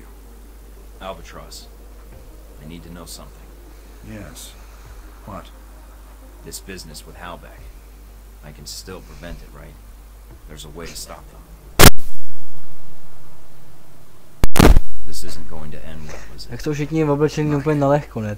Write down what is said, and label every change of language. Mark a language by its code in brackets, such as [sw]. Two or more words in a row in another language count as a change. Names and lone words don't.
[en] Albatros, I need to know something. Yes. What? This business with Halbeck. I can still prevent it, right? There's a way to stop them. This isn't going to end well, is it? [cs] Jak jsou všichni oblečení úplně na lehko, ne?